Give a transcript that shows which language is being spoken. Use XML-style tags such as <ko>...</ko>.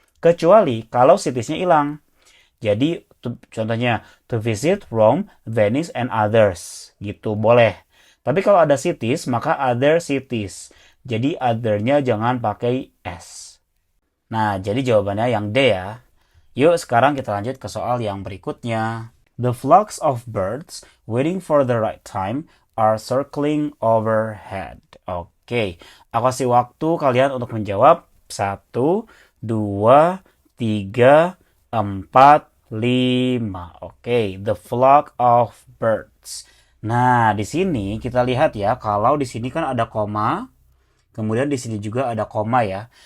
<id>Kecuali kalau cities-nya hilang. Jadi contohnya</id> <en>to visit Rome, Venice, and others</en> <id>gitu boleh. Tapi kalau ada cities maka other cities. Jadi other-nya jangan pakai S. Nah, jadi jawabannya yang D ya. Yuk sekarang kita lanjut ke soal yang berikutnya.</id> <en>The flocks of birds waiting for the right time are circling overhead.</en> <id>Oke, aku kasih waktu kalian untuk menjawab. 1, 2, 3, 4, 5. Oke,</id> <en>the flock of birds.</en> <id>Nah, di sini kita lihat ya, kalau di sini kan ada koma, kemudian di sini juga ada koma ya.</id>